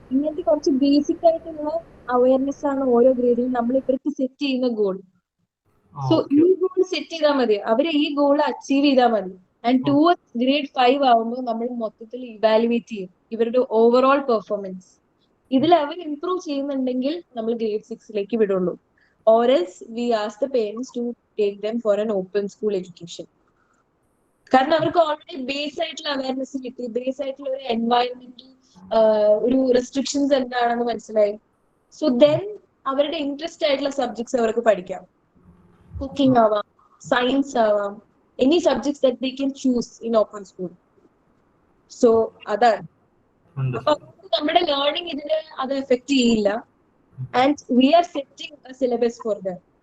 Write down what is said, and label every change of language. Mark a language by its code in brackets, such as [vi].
[ml] ഇങ്ങനത്തെ കുറച്ച് ബേസിക് ആയിട്ടുള്ള അവയർനെസ് ആണ് ഓരോ ഗ്രേഡിലും നമ്മൾ ഇവർക്ക് സെറ്റ് ചെയ്യുന്ന ഗോൾ. സോ ഈ ഗോൾ സെറ്റ് ചെയ്താൽ മതി, അവര് ഈ ഗോൾ അച്ചീവ് ചെയ്താൽ മതി. ആൻഡ് ടുവേർഡ്സ് grade 5 ആവുമ്പോൾ നമ്മൾ മൊത്തത്തിൽ ഇവാലുവേറ്റ് ചെയ്യും ഇവരുടെ ഓവറോൾ പെർഫോമൻസ്. ഇതിൽ അവർ ഇംപ്രൂവ് ചെയ്യുന്നുണ്ടെങ്കിൽ നമ്മൾ grade 6 വിടുള്ളൂ. [en] Or else we ask the parents to take them for an open school education. [ml] കാരണം അവർക്ക് ഓൾറെഡി ബേസ് ആയിട്ടുള്ള അവയർനെസ് കിട്ടി, ബേസ് ആയിട്ടുള്ള ഒരു എൻവയൺമെന്റൽ ഒരു റെസ്ട്രിക്ഷൻസ് എന്താണെന്ന് മനസ്സിലായി. സോ ദെൻ അവരുടെ ഇൻട്രസ്റ്റ് ആയിട്ടുള്ള സബ്ജക്ട്സ് അവർക്ക് പഠിക്കാം. കുക്കിംഗ് ആവാം, സയൻസ് ആവാം, [en] Any subjects that they can choose in open school. [ml] So അതാണ്. അപ്പൊ നമ്മുടെ ലേണിംഗ് ഇതിന് അത് എഫക്ട് ചെയ്യില്ല. [en] And we are setting a syllabus for them.